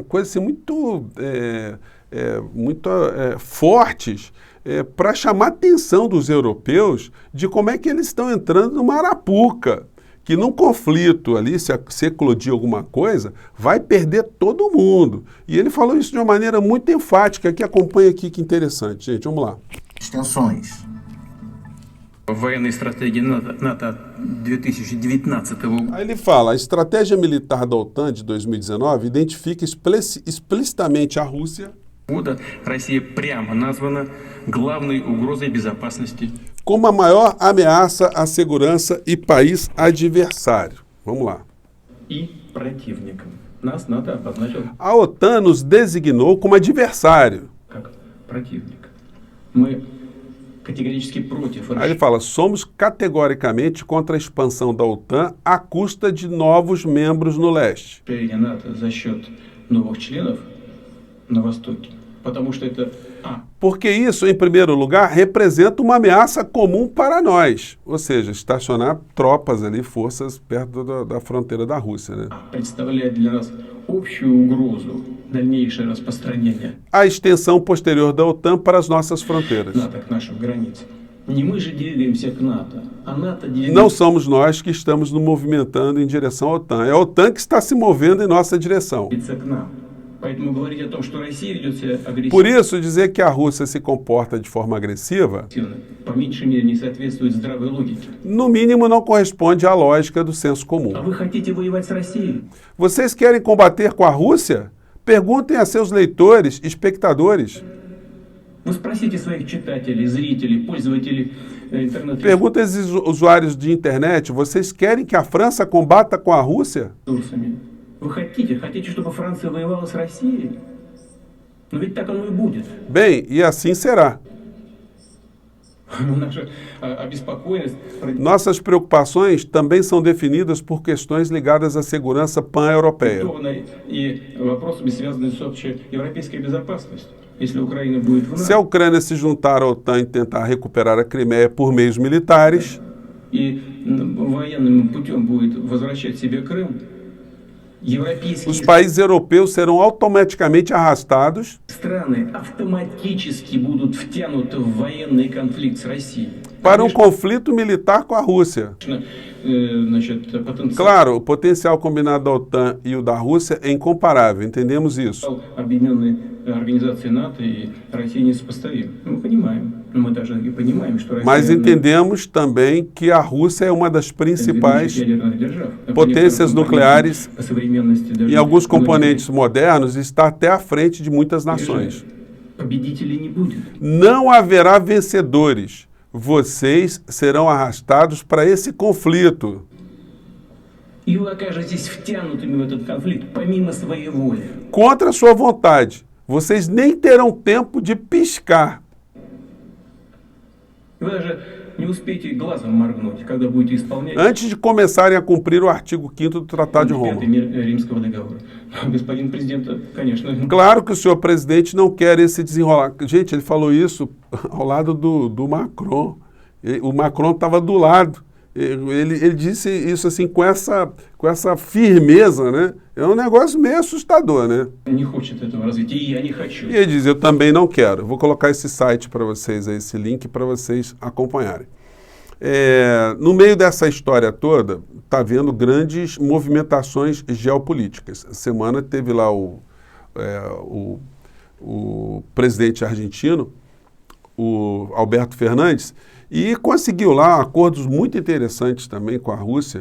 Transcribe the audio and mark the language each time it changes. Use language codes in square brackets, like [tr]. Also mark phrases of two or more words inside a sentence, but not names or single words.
[pt] Coisas assim muito fortes, para chamar a atenção dos europeus de como é que eles estão entrando numa arapuca, que num conflito ali, se eclodir alguma coisa, vai perder todo mundo. E ele falou isso de uma maneira muito enfática, que acompanha aqui, que interessante. Gente, vamos lá. Extensões. [ru] Военной стратегии НАТО 2019 года. [pt] Aí ele fala, a estratégia militar da OTAN de 2019 identifica explicitamente a Rússia [ru] Россия прямо названа главной угрозой безопасности [pt] como a maior ameaça à segurança e país adversário. Vamos lá. [ru] и противником. Нас НАТО обозначил [pt] A OTAN nos designou como adversário. [ru] как противник. Мы категорически против [pt] Aí ele fala, somos categoricamente contra a expansão da OTAN à custa de novos membros no leste. [ru] расширения НАТО за счет новых членов на Востоке, потому что это [pt] Porque isso, em primeiro lugar, representa uma ameaça comum para nós, ou seja, estacionar tropas ali, forças perto da fronteira da Rússia, né? [ru] представляет для нас общую угрозу дальнейшее распространение [pt] A extensão posterior da OTAN para as nossas fronteiras. [ru] НАТО к нашим границам. Не мы же двигаемся к НАТО, а НАТО [pt] Não [ru] двигается [pt] somos nós que estamos nos movimentando em direção à OTAN, é a OTAN que está se movendo em nossa direção. [ru] к нам. Поэтому говорить о том, что Россия ведет себя [pt] Por [ru] агрессивно, [pt] isso, dizer que a Rússia se comporta de forma agressiva, [ru] по меньшей мере не соответствует здравой логике. [pt] no mínimo não corresponde à lógica do senso comum. [ru] А вы хотите воевать с Россией? [pt] Vocês querem combater com a Rússia? Perguntem a seus leitores, espectadores. [ru] Вы спросите своих читателей, зрителей, пользователей интернет-ресурсами. [pt] Perguntem aos usuários de internet, vocês querem que a França combata com a Rússia? [ru] Вы хотите, чтобы Франция воевала с Россией? Но ведь так оно и будет. [pt] Bem, e assim será. [ru] Наша обеспокоенность [pt] Nossas preocupações também são definidas por questões ligadas à segurança pan-europeia. [ru] продиктована и вопросами, связанными с общей европейской безопасностью. Если Украина будет в [pt] Se a [ru] НАТО [pt] Ucrânia se juntar à OTAN e tentar recuperar a Crimeia por meios militares, [ru] и военным путем будет возвращать себе Крым, европейские [pt] os países europeus serão automaticamente arrastados [ru] страны автоматически будут втянуты в военный конфликт с Россией. [pt] para um conflito militar com a Rússia. [ru] Конечно, значит, потенциал [pt] Claro, o potencial combinado da OTAN e o da Rússia é incomparável, entendemos isso. [ru] объединенной организации НАТО и России несопоставим. Мы понимаем, но мы даже и понимаем, что [pt] Mas [ru] Россия [pt] entendemos também que a Rússia é uma das principais [ru] ядерных держав. [pt] potências nucleares [ru] По современности даже [pt] e alguns [ru] многие [pt] componentes modernos está até à frente de muitas nações. [ru] победителей не будет. [pt] Não haverá vencedores. Vocês serão arrastados para esse conflito. [ru] И вы окажетесь втянутыми в этот конфликт помимо своей воли. [pt] Contra a sua vontade. Vocês nem terão tempo de piscar. [ru] Вы даже не успеете глазом моргнуть, когда будете исполнять [pt] Antes de começarem a cumprir o artigo 5º do Tratado de Roma. [ru] 5-й мир Римского договора. Господин президент, конечно, [pt] Claro que o senhor presidente não quer esse desenrolar. Gente, ele falou isso ao lado do Macron. O Macron estava do lado. Ele disse isso assim com essa firmeza, né? É um negócio meio assustador, né? [ru] не хочет этого развития, и я не хочу. [pt] E ele diz, eu também não quero. Vou colocar esse site para vocês, esse link para vocês acompanharem. No meio dessa história toda, está havendo grandes movimentações geopolíticas. Essa semana teve lá o presidente argentino, o Alberto Fernandes, e conseguiu lá acordos muito interessantes também com a Rússia.